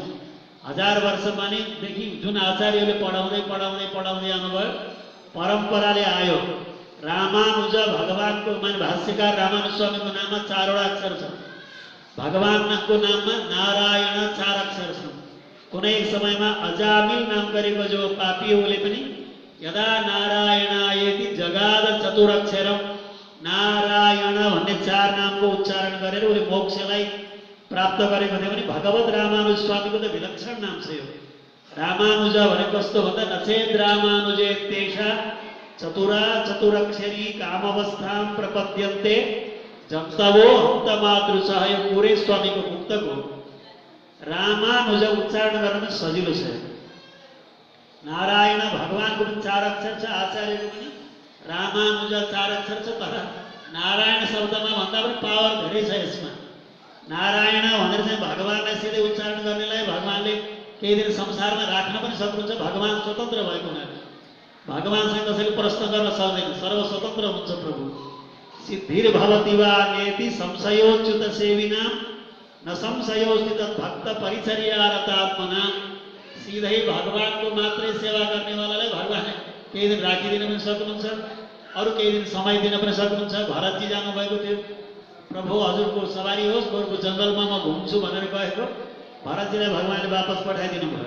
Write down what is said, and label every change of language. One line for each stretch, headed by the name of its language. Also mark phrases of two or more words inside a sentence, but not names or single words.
Nepali: 1000 वर्ष मानेदेखि जुन आचार्यले पढाउँदै पढाउँदै पढाउँदै आउनुभयो, परम्पराले आयो। रामानुज भगवानको माने भाष्यकार रामानुज स्वामीको नाममा 4 वटा अक्षर छ। भगवानको नाममा नारायण 4 अक्षर छन्। कुनै समयमा अजामिल नाम गरेको जो पापीहरूले पनि
Sanskrit: यदा नारायणायेति जगाद चतुरक्षरम,
Nepali: नारायण भन्ने 4 नामको उच्चारण गरेर उले मोक्षलाई प्राप्त गरेको थियो भने भगवत रामानुज स्वामीको त विलक्षण नाम छ यो। रामानुज भनेको कस्तो भन्दा
Sanskrit: नचेद रामानुजे तेषा चतुरा चतुरक्षरी कामवस्थां प्रपद्यन्ते जन्तवो हन्तमातृसह,
Nepali: यो पुरै स्वामीको मुक्तक हो। रामानुज उच्चारण गर्न सजिलो छ। नारायण भगवानको पनि 4 अक्षर छ, आचार्यको पनि रामानुज 4 अक्षर छ, तर नारायण शब्दमा भन्दा पनि पावर धेरै छ यसमा। नारायण भनेर चाहिँ भगवानलाई सिधै उच्चारण गर्नेलाई भगवानले केही दिन संसारमा राख्न पनि सक्नुहुन्छ। भगवान स्वतन्त्र भएको हुनाले भगवानसँग कसैले प्रश्न गर्न सक्दैन, सर्वस्वतन्त्र हुन्छ प्रभु।
Sanskrit: सिद्धिर्भवति वा नेति संशयोच्युत सेविना न संशयोस्ति तद्भक्त परिचर्यारतात्मना।
Nepali: सिधै भगवानको मात्रै सेवा गर्नेवालालाई भगवानले केही दिन राखिदिन पनि सक्नुहुन्छ, अरू केही दिन समय दिन पनि सक्नुहुन्छ। भरतजी जानुभएको थियो, प्रभु हजुरको सवारी होस्, गोरुको जङ्गलमा म घुम्छु भनेर गएको भरतजीलाई भगवानले वापस पठाइदिनु भयो।